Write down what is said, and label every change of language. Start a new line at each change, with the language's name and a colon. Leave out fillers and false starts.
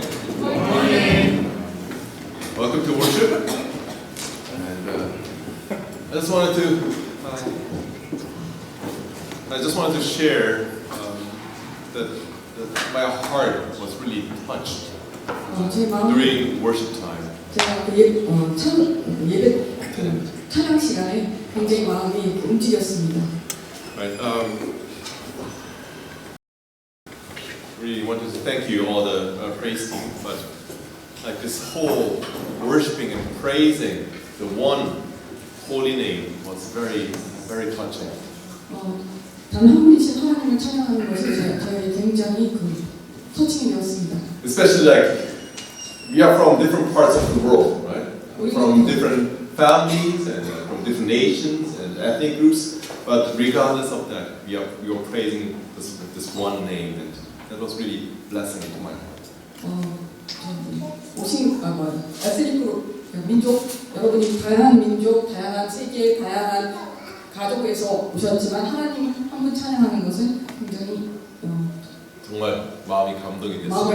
English: Good morning. Welcome to worship. And I just wanted to share that my heart was really touched
Korean: 제 마음,
English: during worship time.
Korean: 제가 찬양 시간에 굉장히 마음이 움직였습니다.
English: Right. Really wanted to thank you all the praise team, but like this whole worshiping and praising the one holy name was very, very touching.
Korean: 단 한 분이신 하나님을 찬양하는 것이 저에게 굉장히 터칭이 되었습니다.
English: Especially like we are from different parts of the world, right? From different families and from different nations and ethnic groups. But regardless of that, we are praising this one name, and that was really blessing to my heart.
Korean: 에스닉 민족, 여러분이 다양한 민족, 다양한 세계, 다양한 가족에서 오셨지만 하나님 한 분 찬양하는 것은 굉장히 정말 마음이 감동이 됐어요.